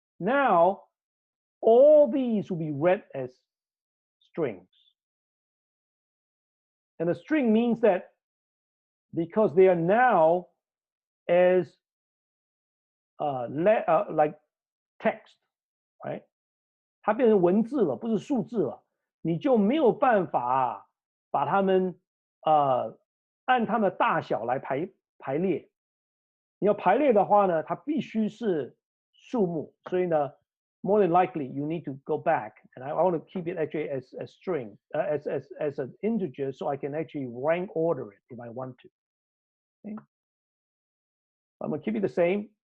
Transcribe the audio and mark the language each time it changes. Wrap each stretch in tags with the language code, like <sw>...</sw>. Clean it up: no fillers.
<en>Now all these will be read as strings. And a string means that because they are now as like text, right?</en> <zh>它变成文字了，不是数字了，你就没有办法把它们按它们的大小来排列。你要排列的话呢，它必须是数目，所以呢</zh> <en>more than likely you need to go back, and I want to keep it actually as a string, as an integer, so I can actually rank order it if I want to. Okay? I'm going to keep it the same.</en>